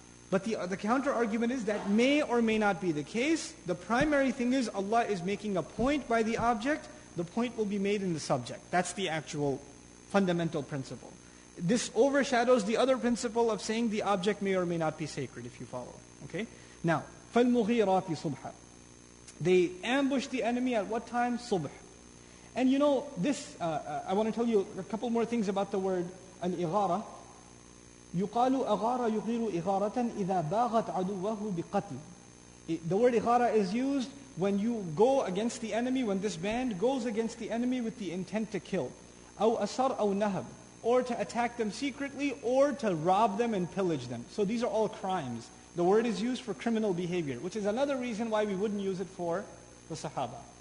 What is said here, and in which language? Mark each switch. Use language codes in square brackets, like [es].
[en] But the counter-argument is that may or may not be the case. The primary thing is Allah is making a point by the object. The point will be made in the subject. That's the actual fundamental principle. This overshadows the other principle of saying the object may or may not be sacred, if you follow. Okay? Now, [ar] فَالْمُغِيرَاتِ صُبْحًا. [en] They ambush the enemy at what time? Subh. And this, I want to tell you a couple more things about the word al-ighara. [ar] يُقَالُ أَغَارَ يُغِيرُ إِغَارَةً إِذَا بَاغَتْ عَدُوَّهُ بِقَتْلٍ. [en] The word ighara is used when you go against the enemy, when this band goes against the enemy with the intent to kill. [ar] أَوْ أَسَرْ أَوْ نَهَبْ. [en] Or to attack them secretly, or to rob them and pillage them. So these are all crimes. The word is used for criminal behavior, which is another reason why we wouldn't use it for the Sahaba.